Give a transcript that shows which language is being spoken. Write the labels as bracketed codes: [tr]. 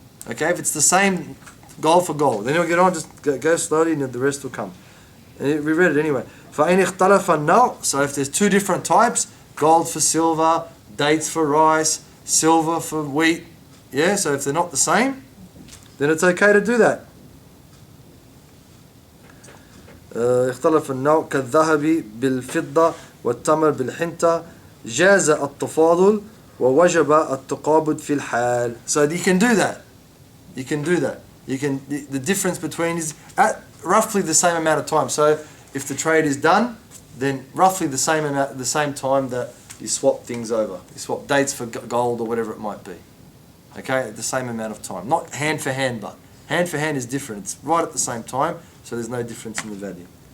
[en] Okay, if it's the same gold for gold, then you'll get on, just go slowly and the rest will come. And we read it anyway. [ar] فَإِنِ اخْتَلَفَ النَّوْعُ. [en] So if there's two different types, gold for silver, dates for rice, silver for wheat, yeah, so if they're not the same, then it's okay to do that. [ar] اختلف النوع كالذهب بالفضة والتمر بالحنطة جاز التفاضل ووجب التقابض في الحال. [en] So you can do that. You can do that. You can. The difference between is at roughly the same amount of time. So if the trade is done, then roughly the same amount, the same time that you swap things over. You swap dates for gold or whatever it might be. Okay, at the same amount of time. Not hand for hand, but hand for hand is different. It's right at the same time, so there's no difference in the value.